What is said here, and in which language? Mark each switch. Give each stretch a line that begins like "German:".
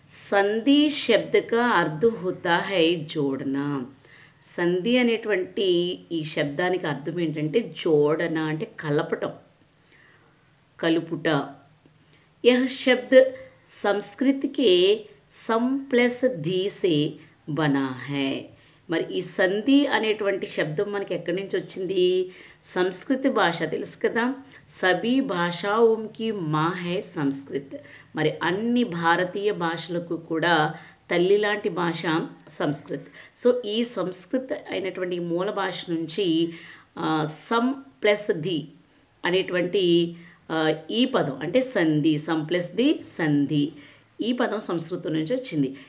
Hindi: संधि शब्द का अर्थ होता है जोड़ना.
Telugu: సంధి అనేటువంటి ఈ శబ్దానికి అర్థం ఏంటంటే జోడన, అంటే కలపటం, కలుపుట.
Hindi: यह शब्द संस्कृत के सम प्लस धी से बना है.
Telugu: మరి ఈ సంధి అనేటువంటి శబ్దం మనకి ఎక్కడి నుంచి వచ్చింది? సంస్కృత భాష తెలుసు కదా,
Hindi: సభీ భాషాओंकी మా హై సంస్కృత్.
Telugu: మరి అన్ని భారతీయ భాషలకు కూడా తల్లి లాంటి భాష సంస్కృత్. సో ఈ సంస్కృత్ అయినటువంటి మూల భాష నుంచి సమ్ ప్లస్ ది అనేటువంటి ఈ పదం అంటే సంధి, సమ్ ప్లస్ ది సంధి, ఈ పదం సంస్కృతం నుంచి వచ్చింది.